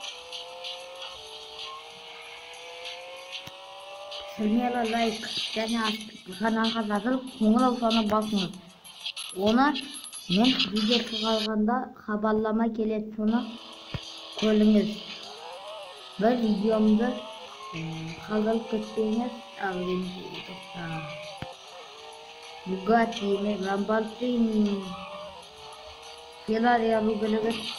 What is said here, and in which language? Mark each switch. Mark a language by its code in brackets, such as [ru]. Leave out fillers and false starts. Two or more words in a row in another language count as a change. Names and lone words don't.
[kk] Сілмелі лайк және каналға жазылып қоңырау соны басыңыз. Оны мен видео шығарғанда хабарлама келеді, соны көріңіз. Бір видеомды қалдырып кетпеңіз. Bugatti, Lamborghini, Ferrari alу керек.